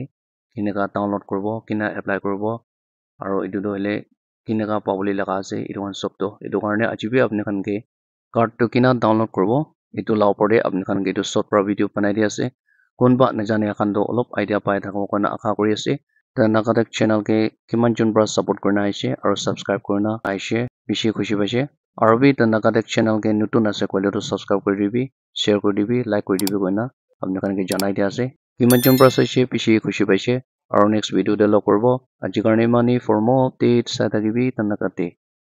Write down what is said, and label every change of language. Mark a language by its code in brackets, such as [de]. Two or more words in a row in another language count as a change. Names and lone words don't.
[nag] kineka download koribo kina apply koribo aro etu to hole kineka pabole laga ase etu khan sob to etu karne aji bi apni khan ke card to kina download koribo etu la opor de apni khan ke etu short pra video banai di ase kunba najane khan to olop idea pai thako koina akha kori ase the Nagadak channel ke kiman jon pra support korina aise aro subscribe korina aise bishi khushi paise aro bi the Nagadak channel ke notun ase koile to subscribe kori dibi share kori dibi like kori dibi koina apni khan ke janai dia ase kiman jon pra saise bishi khushi paise aro next video de log koribo aji karne mani [en] for more updates [nag] sa thakibi the Nagadak